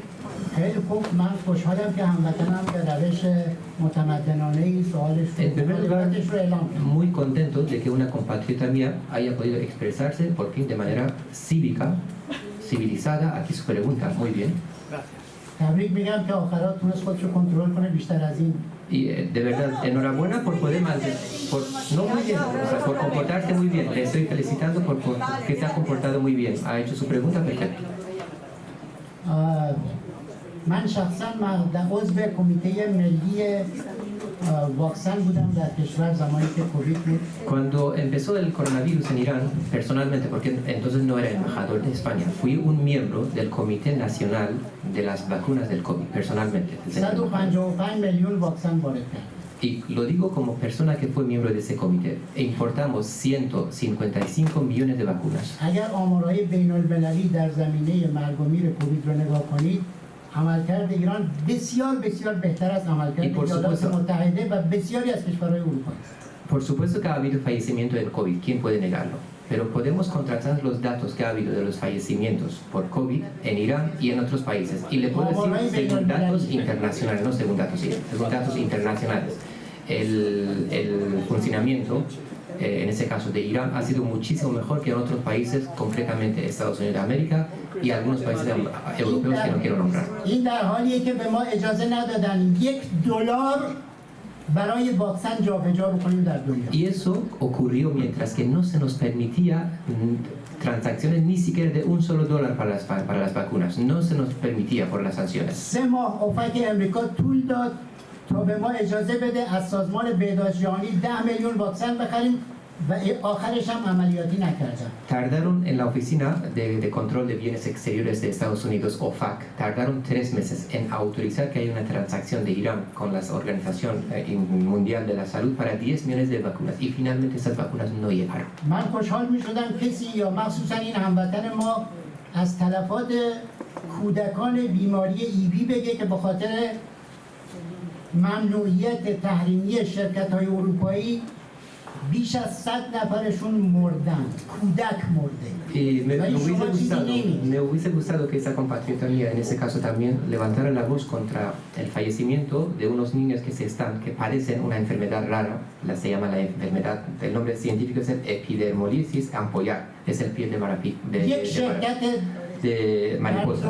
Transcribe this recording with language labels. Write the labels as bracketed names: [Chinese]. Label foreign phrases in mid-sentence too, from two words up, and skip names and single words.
[Spanish] En primer lugar, muy contento de que una compatriota mía haya podido expresarse por fin de manera cívica, civilizada. Aquí su pregunta, muy bien. Y de verdad, enhorabuena por poder mantener, no muy bien, o sea, por comportarse muy bien. Le estoy felicitando porque se ha comportado muy bien. Ha hecho su pregunta perfecta. [Persian] من شخصا عضو کمیته ملی واکسن بودم در کشور زمانی که کووید بود. [Spanish] Cuando empezó el coronavirus en Irán, personalmente, porque entonces no era embajador de España, fui un miembro del Comité Nacional de las Vacunas del COVID, personalmente. [Persian] 155 میلیون واکسن وارد کرد. [Spanish] Y lo digo como persona que fue miembro de ese comité. E importamos 155 millones de vacunas. [Persian] اگر آمارهای بین‌المللی در زمینه مرگ و میر کووید رو نگاه کنید، عملکرد ایران بسیار بسیار بهتر از عملکرد ایالات متحده و بسیاری از کشورهای اروپا است. [Spanish] Por supuesto que ha habido fallecimiento del COVID, ¿quién puede negarlo? Pero podemos contrastar los datos que ha habido de los fallecimientos por COVID en Irán y en otros países. Y le puedo decir según datos internacionales, no según datos internacionales. El funcionamiento, en ese caso de Irán, ha sido muchísimo mejor que en otros países, concretamente Estados Unidos de América y algunos países europeos que no quiero nombrar. [Persian] این در حالیه که به ما اجازه ندادن $1 برای واکسن جابجا بکنیم در دنیا. [Spanish] Y eso ocurrió mientras que no se nos permitía transacciones ni siquiera de $1 para las vacunas. No se nos permitía por las sanciones. [Persian] 3 ماه اوپک امریکا طول داد تا به ما اجازه بده از سازمان بهداشت جهانی 10 میلیون واکسن بخریم و آخرش هم عملیاتی نکردن. [Spanish] Tardaron en la Oficina de Control de Bienes Exteriores de Estados Unidos, OFAC, tardaron 3 meses en autorizar que haya una transacción de Irán con la Organización Mundial de la Salud para 10 millones de vacunas y finalmente esas vacunas no llegaron. [Persian] من خوشحال می‌شدم کسی یا مخصوصا این هموطن ما از تلفات کودکان بیماری ایوی بگه که به خاطر ممنوعیت تحریمی شرکت‌های اروپایی بیش از 100 نفرشون مردن، کودک مرده. [Spanish] Y me hubiese gustado que esa compatriota mía, en ese caso también, levantara la voz contra el fallecimiento de unos niños que padecen una enfermedad rara, se llama la enfermedad, el nombre científico es epidermolisis ampollar, es el pie de mariposas.